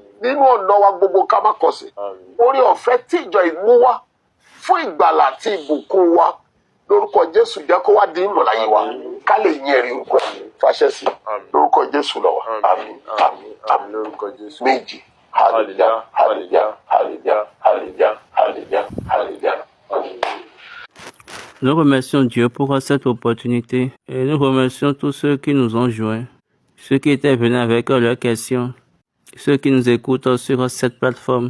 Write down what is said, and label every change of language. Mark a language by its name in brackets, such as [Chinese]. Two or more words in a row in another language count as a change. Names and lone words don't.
[Yoruba] Nínú ọ̀nà wa gbogbo ká má kọsẹ̀. Àmín. Orí ọ̀fẹ́ tí ìjọ ìmú wá fún ìgbàlà àti ìbùkún wa lórúkọ Jésù jẹ́ kó wá di ìmọ̀láyé wa ká lè yin ẹ̀rí orúkọ ẹ̀ fàṣẹ sí lórúkọ Jésù lọ́wọ́. Àmín àmín Àmín lórúkọ Jésù. méjì hallelujah hallelujah hallelujah hallelujah hallelujah hallelujah. [French] Nous remercions Dieu pour cette opportunité et nous remercions tous ceux qui nous ont joints, ceux qui étaient venus avec leurs questions, ceux qui nous écoutent sur cette plateforme.